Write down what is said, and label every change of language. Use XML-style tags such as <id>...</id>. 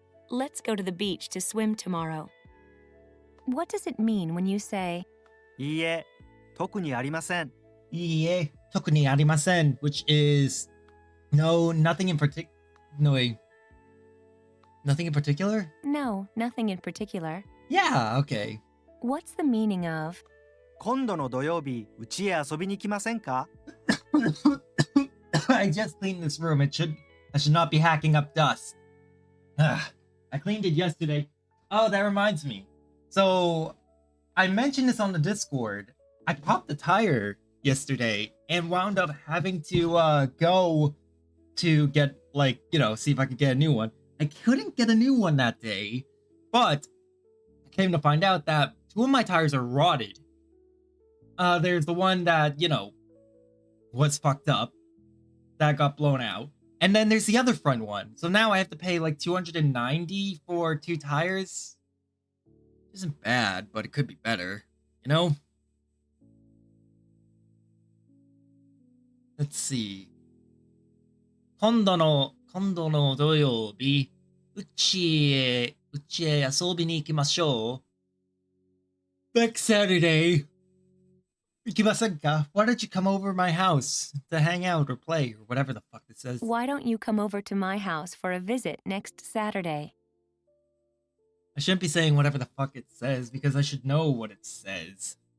<en>Let's go to the beach to swim tomorrow. What does it mean when you say,</en> <ja>いいえ、特にありません。いいえ、特にありません,</ja> <en>which is no, nothing in particular. No, wait. Nothing in particular? no, nothing in particular? Yeah, okay. What's the meaning of?</en> <ja>今度の土曜日、うちへ遊びに来ませんか？</ja> <en>I just cleaned this room. I should not be hacking up dust. I cleaned it yesterday. Oh, that reminds me. So, I mentioned this on the Discord. I popped the tire yesterday and wound up having to go to get, see if I could get a new one. I couldn't get a new one that day, but I came to find out that two of my tires are rotted. There's the one that, was fucked up, that got blown out. And then there's the other front one. So now I have to pay like 290 for 2 tires. Isn't bad, but it could be better, you know? Let's see.</en> <ja>今度の土曜日、うちへ遊びに行きましょう。</ja> <en>Next Saturday.</en> <ja>行きませんか?</ja> <en>Why don't you come over my house to hang out or play or whatever the fuck it says? Why don't you come over to my house for a visit next Saturday? I shouldn't be saying whatever the fuck it says because I should know what it says.</en>